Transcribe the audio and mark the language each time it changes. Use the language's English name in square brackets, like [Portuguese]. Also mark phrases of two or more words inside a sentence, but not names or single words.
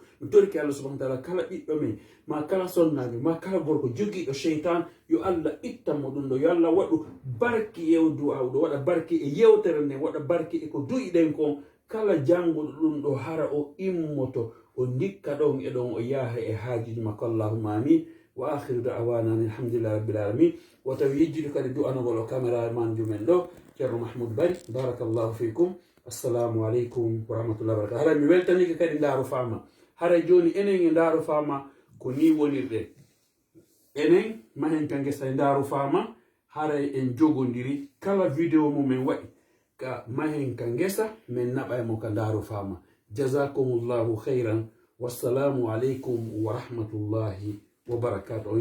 [Fula] mi torki [Arabic] الله سبحانه وتعالى, [Fula] kala ɓiɗɗo men, ma kala sonnajo, ma kala gorko jogiiɗo cheytan, yo Allah ittanmo ɗum ɗo. yo Allah waɗu barki e du'a ɗo, waɗa barki e yewtere nde, waɗa barki e ko duyiɗen kon. kala janguɗo ɗum ɗo hara o immoto, o ndikka ɗon e ɗon, o yaaha e haajiji makko. [Arabic] اللهم آمين. وآخر دعوانا الحمد لله رب العالمين. [Fula] wa tawi yejjude kadi du'anogol o caméraman jumen ɗo ceerno Mahmoud Bari. [Arabic] بارك الله فيكم. السلام عليكم ورحمة الله وبركاته. [Fula] haray mi weltanike kadi ndaaru fama. haray joni enen e ndaaru fama ko ni wonirɗen. enen mahen pengesa e ndaaru fama, haray en jogodiri kala vidéo mumen waɗi ka mahen ka ngesa men naɓaymo ka ndaaru fama. [Arabic] جزاكم الله خيرا. والسلام عليكم ورحمة الله وبركاته.